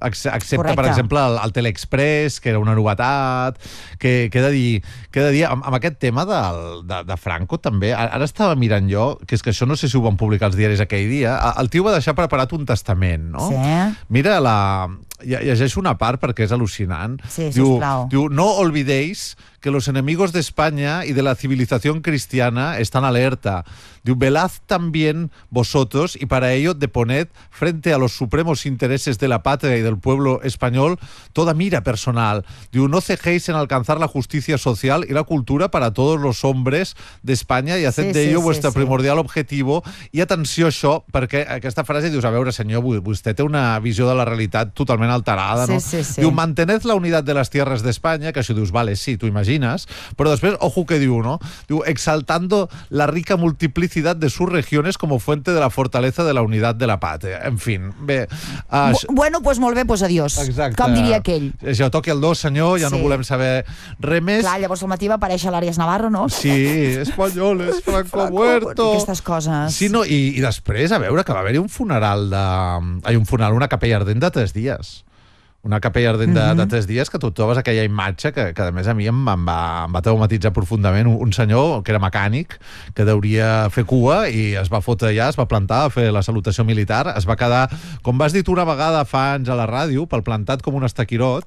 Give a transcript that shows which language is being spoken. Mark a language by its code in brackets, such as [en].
[ca] Excepte, correcte, per exemple, el Teleexpress, que era una novetat... Que he de dir... Amb aquest tema de Franco, també... Ara estava mirant jo, que és que això no sé si ho van publicar els diaris aquell dia... El tio va deixar preparat un testament, no? Sí. Mira la... Llegeixo una part perquè és al·lucinant. Sí, sisplau. [es] Diu, no olvidéis que los enemigos de España y de la civilización cristiana están alerta. Diu, velad también vosotros y para ello deponed frente a los supremos intereses de la patria y del pueblo español toda mira personal. Diu, no cejéis en alcanzar la justicia social y la cultura para todos los hombres de España y haced de ello vuestro primordial objetivo. [ca] I atenció a això, perquè aquesta frase dius, a veure, senyor, vostè té una visió de la realitat totalment alterada, sí, no? Sí, sí. Diu, [es] mantened la unidad de las tierras de España, [ca] que això dius, vale, sí, tu imagines, però després, ojo que diu, no? [es] Diu, exaltando la rica multiplicidad de sus regiones como fuente de la fortaleza de la unidad de la patria. [ca] En fin, bé. [es] Bueno, pues [ca] molt bé, [es] pues adiós. [ca] Exacte. Com diria aquell. Ja toqui el dos, senyor, ja sí. No volem saber res més. Clar, llavors al matí va aparèixer l'Àries Navarro, no? [es] Sí, españoles, Franco ha muerto. [ca] Aquestes coses. Sí, no, i després, a veure, que va haver-hi un funeral de... Ai, un funeral, una capella ardent de 3 dies. Una capella ardent de 3 dies, que tu trobes aquella imatge que a més a mi em va traumatitzar profundament. Un senyor que era mecànic, que deuria fer cua, i es va fotre allà, es va plantar a fer la salutació militar, es va quedar, com vas dir tu una vegada fa anys a la ràdio, pel plantat com un estaquirot.